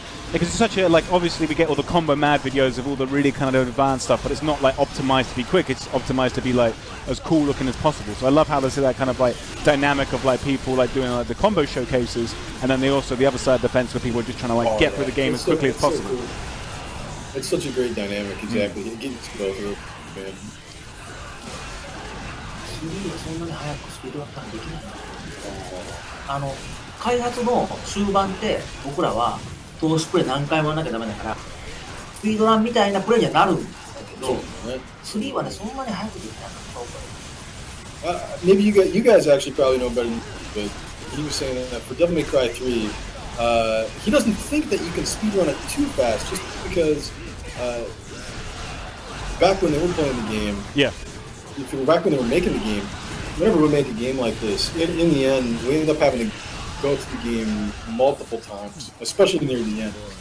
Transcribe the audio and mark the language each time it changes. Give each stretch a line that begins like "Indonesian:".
English: Because it's such a, like, obviously we get all the combo mad videos of all the really kind of advanced stuff, but it's not like optimized to be quick, it's optimized to be like as cool looking as possible. So I love how there's that kind of like dynamic of like people like doing like the combo showcases, and then they also the other side of the fence where people are just trying to like get through the game as quickly as possible. So cool. It's such a great dynamic, exactly. It gets to go through, man.
Japanese: そんなに早くスピードアップできないな。開発の終盤って僕らは投資プレイ何回もやらなきゃダメだからスピードランみたいなプレイにはなるんだけど、3はねそんなに早くできなかった。
English: Maybe you guys actually probably know better than me, but he was saying that for Devil May Cry 3, he doesn't think that you can speedrun it too fast just because back when they were playing the game, back when they were making the game, whenever we make a game like this, in the end, we end up having to go through the game multiple times, especially near the end.